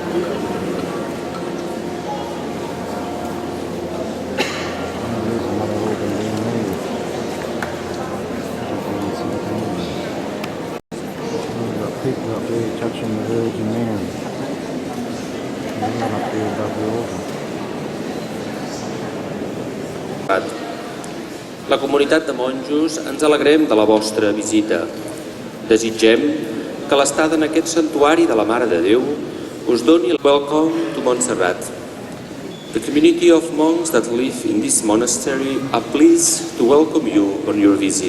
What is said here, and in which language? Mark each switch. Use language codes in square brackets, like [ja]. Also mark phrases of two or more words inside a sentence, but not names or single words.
[en] Oh, there's another organ down there. We've got people up there touching the Virgin Mary. And one up there above the organ. [ca] La comunitat de monjos ens alegrem de la vostra visita. Desitgem que l'estada en aquest santuari de la Mare de Déu us doni el [en] welcome to Montserrat. The community of monks that live in this monastery are pleased to welcome you on your visit.